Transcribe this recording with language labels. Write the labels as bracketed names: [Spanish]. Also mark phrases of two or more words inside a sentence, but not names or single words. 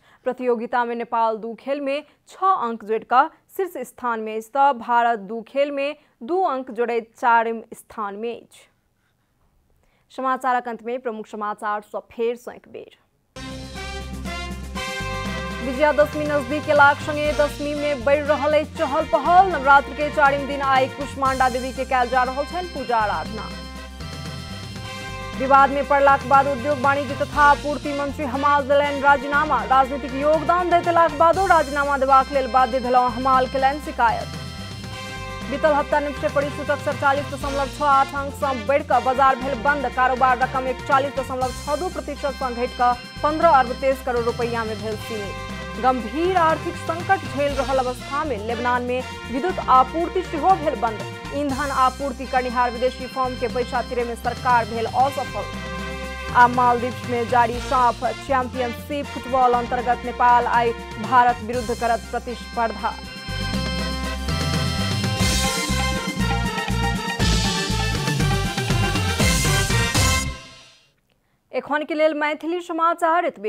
[Maithili] प्रतियोगिता में नेपाल 2 खेल में 6 अंक जोड़ि कऽ शीर्ष स्थान में अछि तऽ भारत 2 खेल में 2 अंक जोड़ैत 4म स्थान में अछि। समाचारक अंत में प्रमुख समाचार सँ फेर सँ एक बेर। विजयादशमी नजदीक अयलाक संगे दशमी में बढ़ि रहल अछि चहल पहल। नवरात्र के 4म दिन आई कुष्मांडा देवी के कयल जा रहल छनि पूजा आराधना। विवाद में पड़लाक बाद उद्योग वाणिज्य तथा आपूर्ति मंत्री हमाल देलनि राजीनामा। राजनीतिक योगदान दैत अयलाक बादो राजीनामा देबाक लेल बाध्य भेलहुँ, हमाल केलनि शिकायत। बीतल हफ्ता निक्षेप परिसूचक 47.68 अंक सँ बढ़ि कऽ बाजार भेल बंद। कारोबार रकम 41.62% सँ घटि कऽ 15 अरब 23 करोड़ रुपैया में भेल सीमित। गंभीर आर्थिक संकट झेल रहल अवस्था में लेबनान में विद्युत आपूर्ति सेहो भेल बंद। ईंधन आपूर्ति करनिहार विदेशी फर्म के पैसा तिरे में सरकार भेल असफल। आ मालदीव्स में जारी साफ चैंपियनशिप फुटबॉल अंतर्गत नेपाल आई भारत विरुद्ध करत प्रतिस्पर्धा। एखन के लेल मैथिली समाचार एतबे।